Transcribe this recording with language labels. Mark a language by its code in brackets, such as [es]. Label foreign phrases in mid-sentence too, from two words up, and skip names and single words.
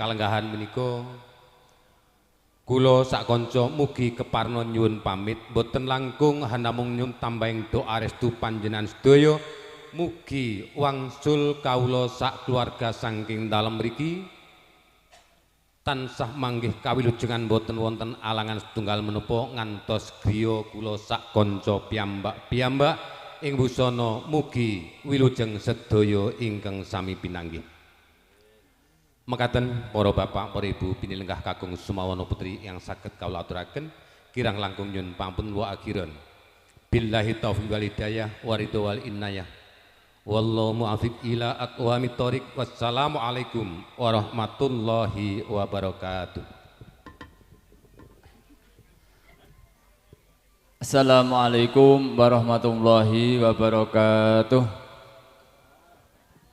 [jv] kalenggahan menika kula sak kanca mugi keparna nyuwun pamit boten langkung hanamung nyuwun tambahing doa restu panjenengan sedaya mugi wangsul kawula sak keluarga saking dalem mriki tansah manggih kawilujengan boten wonten alangan setunggal menapa ngantos griya kula sak kanca piyambak-piyambak ing busana mugi wilujeng sedaya ingkang sami pinanggih. Mekaten para bapak, para ibu pinilenggah kakung sumawana putri yang saged kawula aturaken kirang langkung nyuwun pampun [ar] وآخرا. بالله توفيق والهداية ورضا والعناية. والله موفق إلى أقوم الطريق. والسلام عليكم ورحمة الله وبركاته. السلام عليكم ورحمة الله وبركاته.